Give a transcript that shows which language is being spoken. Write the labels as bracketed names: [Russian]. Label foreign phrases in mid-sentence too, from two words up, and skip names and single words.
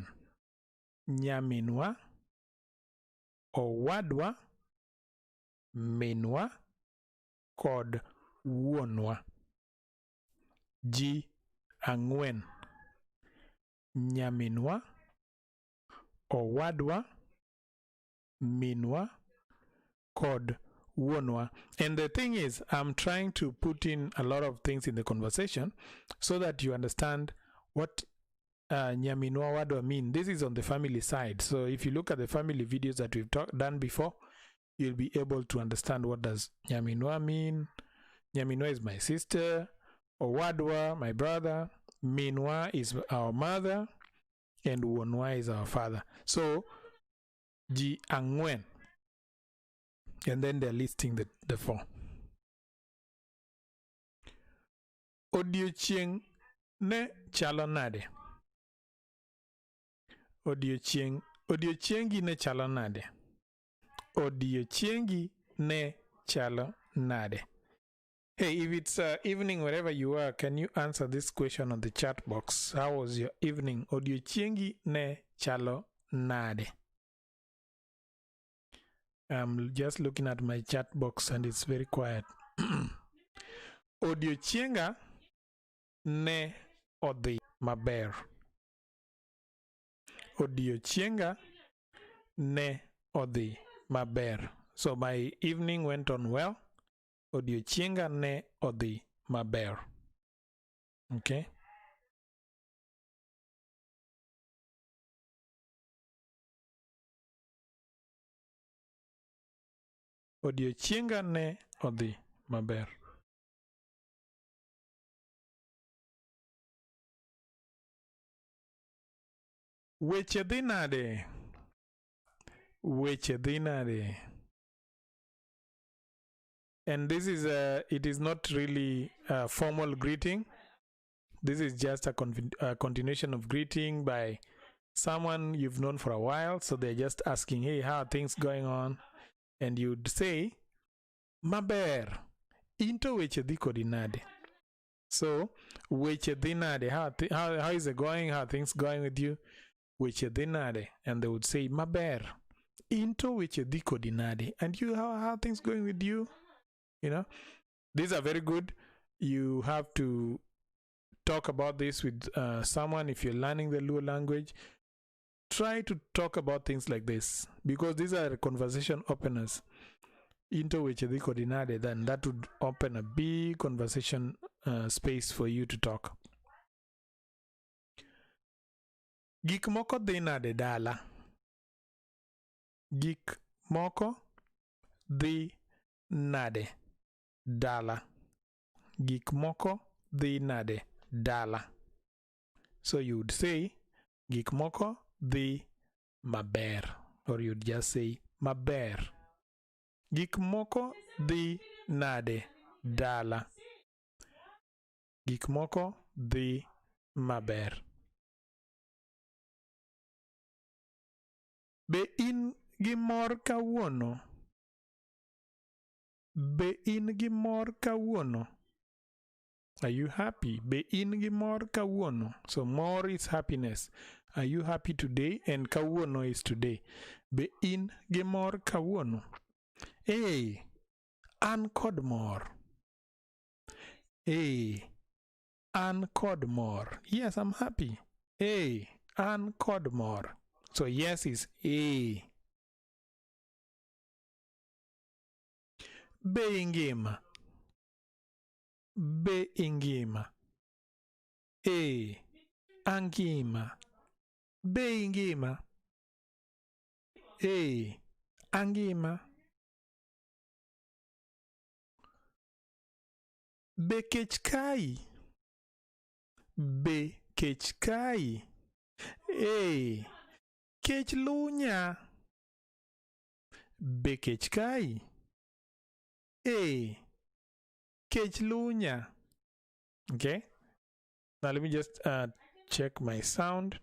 [Luo (Kenya and Tanzania)] Nyaminwa, owadwa, minwa, kod wuonwa. Ji ang'wen. Nyaminwa, owadwa, minwa, kod wuonwa. [English] And the thing is, I'm trying to put in a lot of things in the conversation so that you understand what [Luo (Kenya and Tanzania)] nyaminwa, owadwa [English] mean. This is on the family side. So if you look at the family videos that we've done before, you'll be able to understand what does nyaminwa mean. Nyaminwa is my sister. Owadwa, my brother. Minwa is our mother. And wuonwa is our father. So, [Luo (Kenya and Tanzania)] ji ang'wen. [English] And then they're listing the four. [Luo (Kenya and Tanzania)] Odiochieng ne chalo nade. Odiochiengi ne chalo nade. Odiochiengi ne chalo nade. [English] Hey, if it's evening wherever you are, can you answer this question on the chat box? How was your evening? [Luo (Kenya and Tanzania)] Odiochiengi ne chalo nade. [English] I'm just looking at my chat box and it's very quiet. [Luo (Kenya and Tanzania)] Odiochienga ne odhi maber. Odiochienga ne odhi maber. [English] So my evening went on well. [Luo (Kenya and Tanzania)] Odiochienga ne odhi maber. [English] Okay. [Luo (Kenya and Tanzania)] Odiochienga ne odhi maber. Weche dhi nade. Weche dhi nade. [English] And this is it is not really a formal greeting. This is just a continuation of greeting by someone you've known for a while. So they're just asking, hey, how are things going on? And you'd say, [Luo (Kenya and Tanzania)] maber, into weche dhi kodi nade. So, weche dhi nade. [English] How is it going? How are things going with you? [Luo (Kenya and Tanzania)] Weche dhi nade. [English] And they would say, [Luo (Kenya and Tanzania)] maber, into weche dhi kodi nade. [English] And you, how are things going with you? You know, these are very good. You have to talk about this with someone. If you're learning the Luo language, try to talk about things like this, because these are conversation openers. [Luo (Kenya and Tanzania)] Into weche dhi kodi nade, [English] then that would open a big conversation space for you to talk. [Luo (Kenya and Tanzania)] Gik moko dhi nade dala. Gik moko dhi nade dala. Gik moko dhi nade dala. [English] So you would say [Luo (Kenya and Tanzania)] gik moko dhi maber, [English] or you'd just say maber. [Luo (Kenya and Tanzania)] Gik moko dhi nade dala. Gik moko dhi maber. Be in gi mor kawuono? Be in gi mor kawuono? [English] Are you happy? [Luo (Kenya and Tanzania)] Be in gi mor kawuono? [English] So more is happiness. Are you happy today? [Luo (Kenya and Tanzania)] And kawuono [English] is today. [Luo (Kenya and Tanzania)] Be in gi mor kawuono? Hey, an kod mor. Hey, an kod mor. [English] Yes, I'm happy. [Luo (Kenya and Tanzania)] Hey, an kod mor. [English] So yes is hey. [Luo (Kenya and Tanzania)] Be ingima. Be ingima. Hey, angima. Be ingima. Hey, angima. Be kech kai. Be kech kai. Hey, kech lunya. Be kech kai. Hey, kech lunya. [English] Okay. Now let me just check my sound.